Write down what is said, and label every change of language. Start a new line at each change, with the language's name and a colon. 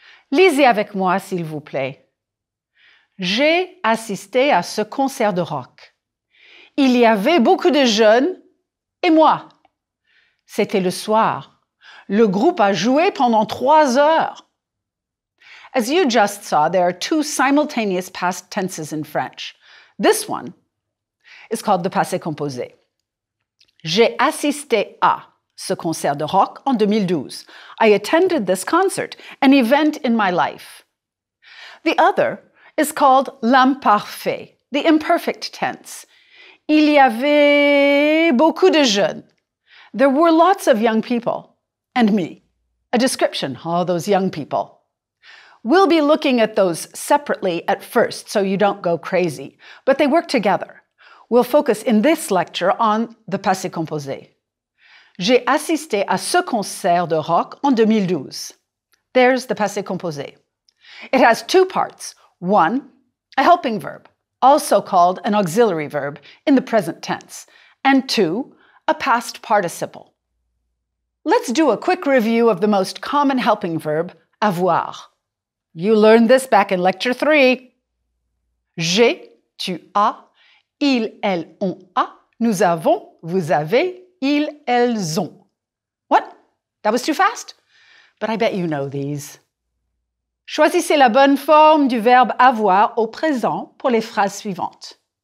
French: Lisez avec moi, s'il vous plaît. J'ai assisté à ce concert de rock. Il y avait beaucoup de jeunes et moi. C'était le soir. Le groupe a joué pendant 3 heures.
English: As you just saw, there are 2 simultaneous past tenses in French. This one is called the passé composé.
French: J'ai assisté à ce concert de rock en 2012.
English: I attended this concert, an event in my life. The other is called l'imparfait, the imperfect tense.
French: Il y avait beaucoup de jeunes.
English: There were lots of young people. And me. A description, all those young people. We'll be looking at those separately at first, so you don't go crazy, but they work together. We'll focus in this lecture on the passé composé.
French: J'ai assisté à ce concert de rock en 2012.
English: There's the passé composé. It has 2 parts. 1, a helping verb, also called an auxiliary verb in the present tense, and 2, a past participle. Let's do a quick review of the most common helping verb, avoir. You learned this back in lecture 3.
French: J'ai, tu as, ils, elles, on a, nous avons, vous avez, ils, elles ont.
English: What? That was too fast? But I bet you know these.
French: Choisissez la bonne forme du verbe avoir au présent pour les phrases suivantes.